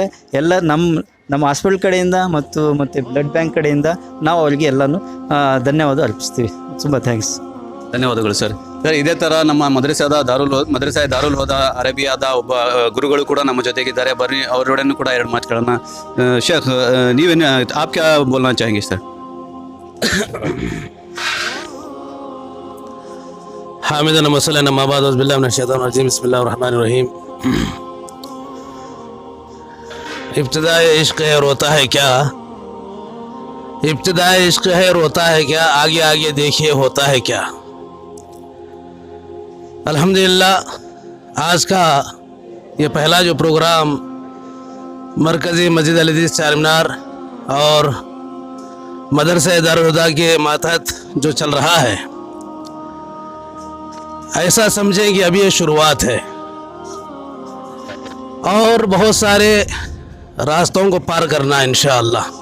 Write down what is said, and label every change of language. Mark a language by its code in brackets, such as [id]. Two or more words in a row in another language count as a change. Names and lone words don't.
[kn] ಎಲ್ಲ ನಮ್ಮ ಹಾಸ್ಪಿಟಲ್ ಕಡೆಯಿಂದ ಮತ್ತು [en] blood bank [kn] ಕಡೆಯಿಂದ ನಾವು ಅವರಿಗೆ ಎಲ್ಲನೂ ಧನ್ಯವಾದ ಅರ್ಪಿಸ್ತೀವಿ. ತುಂಬ ಥ್ಯಾಂಕ್ಸ್. ಧನ್ಯವಾದಗಳು ಸರ್. ಸರ್, ಇದೇ ಥರ ನಮ್ಮ ಮದ್ರಸಾಯ ದಾರುಲ್ ಹುದಾ ಅರೇಬಿಯಾದ ಒಬ್ಬ ಗುರುಗಳು ಕೂಡ ನಮ್ಮ ಜೊತೆಗಿದ್ದಾರೆ. ಬರ್ರಿ ಅವರೊಡನೆ ಕೂಡ ಎರಡು ಮಾತುಗಳನ್ನ. ಶೇಖ್, ನೀವೇನು [ur] آپ کیا بولنا چاہیں گے [kn] ಸರ್? [ar] حامدا مثلا أما بعد بالله من الشيطان الرجيم بسم الله الرحمن الرحيم. [ur] ابتدائے عشق ہے روتا ہے کیا، ابتدائے عشق ہے روتا ہے کیا، آگے آگے دیکھیے ہوتا ہے کیا. الحمد للہ آج کا یہ پہلا جو پروگرام مرکزی مسجد اہل حدیث چارمینار اور مدرسہ دار الہدیٰ کے ماتحت جو چل رہا ہے، ایسا سمجھیں کہ ابھی یہ شروعات ہے اور بہت سارے راستوں کو پار کرنا ہے ان شاء اللہ.